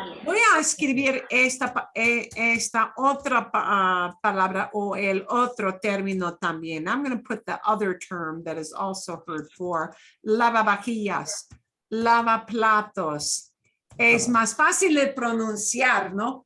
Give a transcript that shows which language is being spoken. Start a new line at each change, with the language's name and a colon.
Spanish: Voy a escribir esta otra palabra o el otro término también.
English: I'm going to put the other term that is also heard for lavavajillas, lavaplatos.
Spanish: Es más fácil de pronunciar, ¿no?